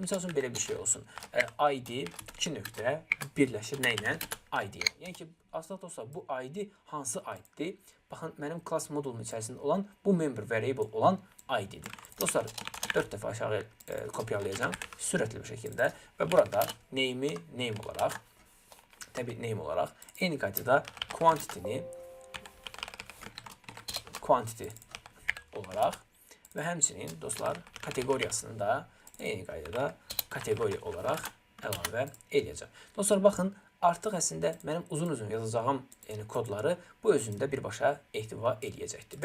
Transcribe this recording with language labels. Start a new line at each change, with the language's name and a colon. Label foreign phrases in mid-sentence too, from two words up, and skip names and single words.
Azerbaijani: Misal üçün belə bir şey olsun. ID 2 nöqtə birləşir nə ilə? ID. Yəni ki, aslında dostlar, bu ID hansı ID-dir? Baxın, mənim class modulunun içərisində olan bu
English: member variable
Azerbaijani: olan ID-dir. Dostlar, 4 dəfə aşağı kopyalayacağım sürətli bir şəkildə və burada name-i name olaraq, təbii name olaraq, eyni qaydada quantity olaraq və həmçinin dostlar kateqoriyasını da eyni qaydada kateqoriya olaraq əlavə edəcəm. Dostlar, baxın, artıq əslində mənim uzun-uzun yazacağım kodları bu özündə birbaşa ehtiva eləyəcəkdir.